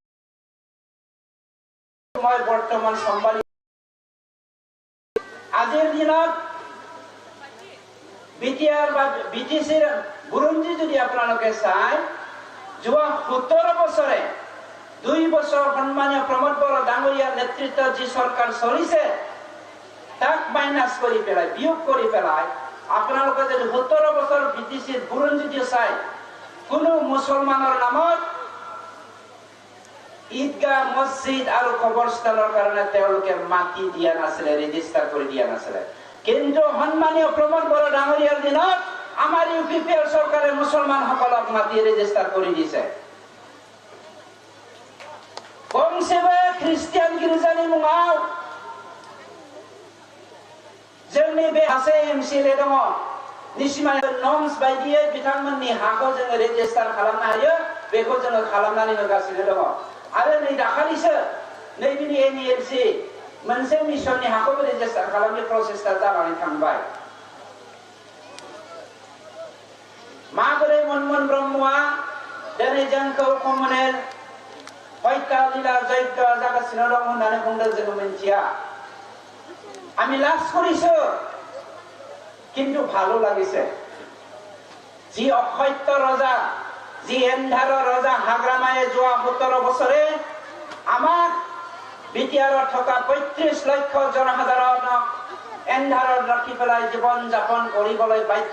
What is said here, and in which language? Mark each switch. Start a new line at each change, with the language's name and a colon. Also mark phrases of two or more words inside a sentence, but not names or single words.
Assamese: মই বৰ্তমান সম্ভালি আজিৰ দিনত বিটিআৰ বা বিটিসিৰ বুৰঞ্জী যদি আপোনালোকে চাই যোৱা 17 বছৰে 2 বছৰ সন্মানীয় প্ৰমোদ বড়ো ডাঙৰীয়াৰ নেতৃত্বত যি চৰকাৰ চলিছে তাক মাইনাস কৰি পেলাই বিয়োগ কৰি পেলাই আপোনালোকে যদি 17 বছৰ বিটিসিৰ বুৰঞ্জী চাই কোনো মুছলমানৰ নামত ঈদগাহ মছজিদ আৰু কবৰস্থানৰ কাৰণে তেওঁলোকে মাটি দিয়া নাছিল ৰেজিষ্টাৰ কৰি দিয়া নাছিল কিন্তু সন্মানীয় প্ৰমোদ বড়ো ডাঙৰীয়াৰ দিনত আমাৰ ইউপিপিএল চৰকাৰে মুছলমানসকলক মাটি ৰেজিষ্টাৰ কৰি দিছে
Bodo: गंसेबो ख्रिस्टियान गिर्जानि मुङाव जोंनि बे सासे एमसिएलए दङ निसिमा नर्म्स बायदियै बिथांमोननि हाखौ जोङो रेजिस्टार खालामनो हायो बेखौ जोङो खालामनानै होगासिनो दङ आरो नै दाखालिसो नैबेनि एनइएलसि मोनसे मिशननि हाखौ रेजिस्टार खालामनाय प्रसेसआ जानानै थांबाय माबोरै मनमोहन ब्रह्मआ दिनै जोंखौ कमनेल हत्या लीला यज्ञ जागासिनो दं होननानै बुंदों जोङो मिन्थिया
Assamese: আমি লাজ কৰিছো কিন্তু ভালো লাগিছে যি অসত্য ৰজা যি এন্ধাৰৰ ৰজা হাগ্ৰামায়ে যোৱা 17 বছৰে আমাক বিটিআৰত থকা 35 লক্ষ জনসাধাৰণক এন্ধাৰত ৰাখি পেলাই জীৱন যাপন কৰিবলৈ বাধ্য